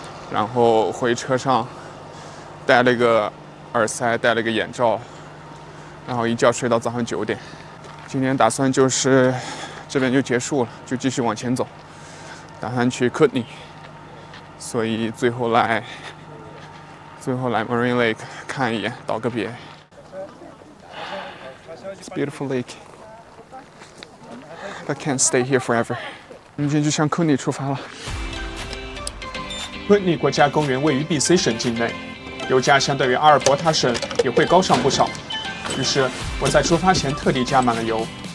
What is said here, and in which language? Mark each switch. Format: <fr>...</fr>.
<zh>然后回车上戴了一个耳塞，戴了一个眼罩，然后一觉睡到早上9点。今天打算就是这边就结束了，就继续往前走，打算去库尼。所以最后来 Marine Lake 看一眼，道个别。</zh> <en>It's a beautiful lake, but can't stay here forever.</en> <zh>我们今天就向库尼出发了。库尼国家公园位于 BC 省境内，油价相对于阿尔伯塔省也会高上不少，于是我在出发前特地加满了油。</zh>